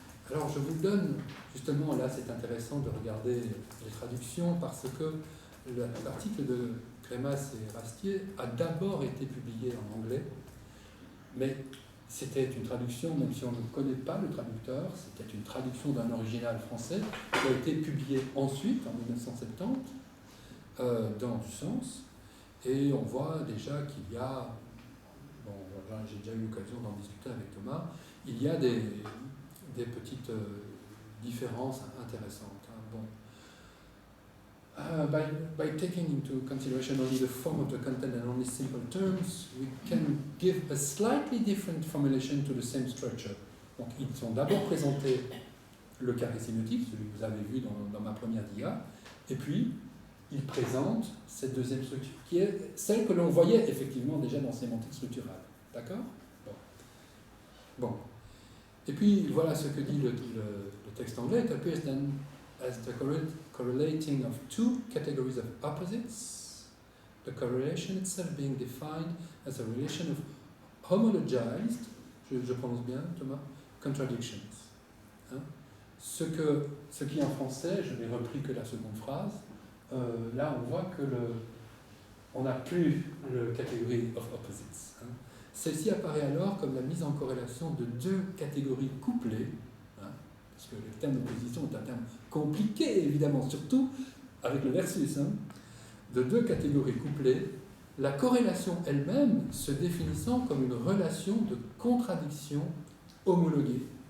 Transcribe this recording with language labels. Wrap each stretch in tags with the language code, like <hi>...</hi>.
<fr>Alors je vous donne, justement, là c'est intéressant de regarder les traductions parce que l'article de Crémas et Rastier a d'abord été publié en anglais, mais c'était une traduction, même si on ne connaît pas le traducteur, c'était une traduction d'un original français qui a été publié ensuite, en 1970, dans Du Sens, et on voit déjà qu'il y a, bon, voilà, j'ai déjà eu l'occasion d'en discuter avec Thomas, il y a des petites différences intéressantes. Hein. Bon.</fr> <en>By taking into consideration only the form of the content and only simple terms, we can give a slightly different formulation to the same structure.</en> <fr>Donc, ils ont d'abord présenté le carré sémiotique, celui que vous avez vu dans ma première dia, et puis ils présentent cette deuxième structure, qui est celle que l'on voyait effectivement déjà dans sémantique structurale. D'accord ? Bon. Et puis, voilà ce que dit le texte anglais.</fr> <en>It appears then as the correlating of two categories of opposites, the correlation itself being defined as a relation of homologized,</en> <fr>je prononce bien, Thomas,</fr> <en>contradictions.</en> <fr>Hein? Ce qui en français, je n'ai repris que la seconde phrase, là on voit que on n'a plus le catégorie of opposites. Hein? Celle-ci apparaît alors comme la mise en corrélation de deux catégories couplées, hein, parce que le terme d'opposition est un terme compliqué, évidemment, surtout avec le versus, hein, de deux catégories couplées, la corrélation elle-même se définissant comme une relation de contradiction homologuée.</fr>